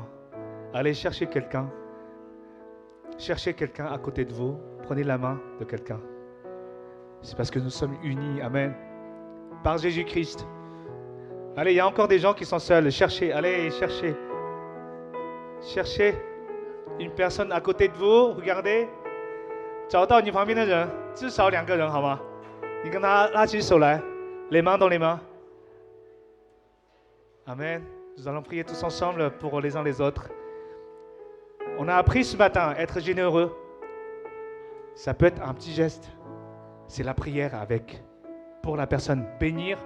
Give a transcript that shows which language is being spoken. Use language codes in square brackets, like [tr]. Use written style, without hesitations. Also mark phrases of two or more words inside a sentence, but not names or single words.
[fr] Allez chercher quelqu'un. Cherchez quelqu'un à côté de vous. Prenez la main de quelqu'un. C'est parce que nous sommes unis. Amen. Par Jésus-Christ. Allez, il y a encore des gens qui sont seuls. Cherchez, allez, cherchez. Cherchez une personne à côté de vous. Regardez. [zh] 找到你旁边的人，至少2个人，好吗？你跟他拉起手来， [fr] les mains dans les mains. Amen. Nous allons prier tous ensemble pour les uns les autres. On a appris ce matin à être généreux. Ça peut être un petit geste. C'est la prière avec, pour la personne, bénir.